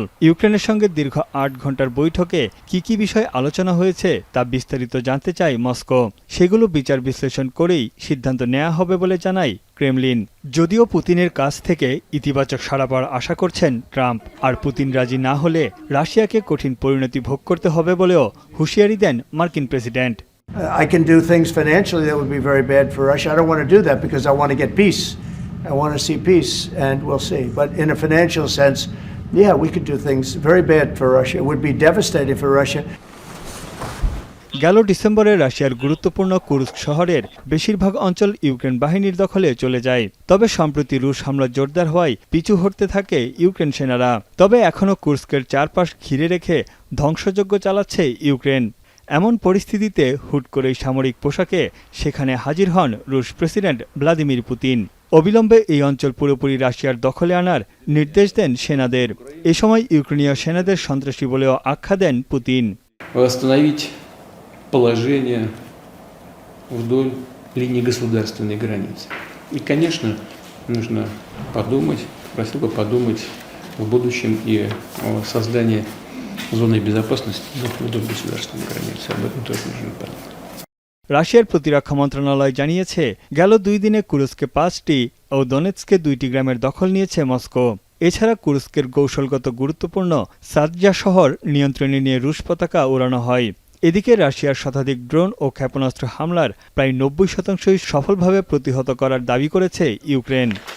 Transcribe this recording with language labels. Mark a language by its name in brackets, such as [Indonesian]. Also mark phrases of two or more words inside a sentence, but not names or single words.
[Bangla] ইউক্রেনের সঙ্গে দীর্ঘ ৮ ঘণ্টার বৈঠকে কি বিষয়ে আলোচনা হয়েছে তা বিস্তারিত জানতে চায় মস্কো। সেগুলো বিচার বিশ্লেষণ করেই সিদ্ধান্ত নেওয়া হবে বলে জানায় ক্রেমলিন। যদিও পুতিনের কাছ থেকে ইতিবাচক সাড়া পাওয়ার আশা করছেন ট্রাম্প, আর পুতিন রাজি না হলে রাশিয়াকে কঠিন পরিণতি ভোগ করতে হবে বলেও হুঁশিয়ারি দেন মার্কিন প্রেসিডেন্ট। [English] I can do things financially that would be very bad for Russia. I don't want to do that because I want to get peace. I want to see peace, and we'll see. But in a financial sense, yeah, we could do things very bad for Russia. It would be devastating for Russia. [Bangla] গেল ডিসেম্বরে রাশিয়ার গুরুত্বপূর্ণ কুর্স্ক শহরের বেশিরভাগ অঞ্চল ইউক্রেন বাহিনীর দখলে চলে যায়। তবে সম্প্রতি রুশ হামলা জোরদার হওয়ায় পিছু হটতে থাকে ইউক্রেন সেনারা। তবে এখনও কুর্স্কের চারপাশ ঘিরে রেখে ধ্বংসযজ্ঞ চালাচ্ছে ইউক্রেন। এমন পরিস্থিতিতে হুট করেই সামরিক পোশাকে সেখানে হাজির হন রুশ প্রেসিডেন্ট ভ্লাদিমির পুতিন। অবিলম্বে এই অঞ্চল পুরোপুরি রাশিয়ার দখলে আনার নির্দেশ দেন সেনাদের। এ সময় ইউক্রেনীয় সেনাদের সন্ত্রাসী বলেও আখ্যা দেন পুতিন। [Russian] Положение вдоль линии государственной границы. И, конечно, нужно подумать, просил бы подумать в будущем и о создании зоны безопасности вдоль государственной границы. Об этом тоже нужно подумать. [Bangla] রাশিয়ার প্রতিরক্ষা মন্ত্রণালয় জানিয়েছে, গেল 2 দিনে কুর্স্কে 5টি ও দনেৎস্কে 2টি গ্রামের দখল নিয়েছে মস্কো। এছাড়া কুর্স্কের কৌশলগত গুরুত্বপূর্ণ সাদজা শহর নিয়ন্ত্রণে নিয়ে রুশ পতাকা ওড়ানো হয়। এদিকে রাশিয়ার শতাধিক ড্রোন ও ক্ষেপণাস্ত্র হামলার প্রায় 90% সফলভাবে প্রতিহত করার দাবি করেছে ইউক্রেন।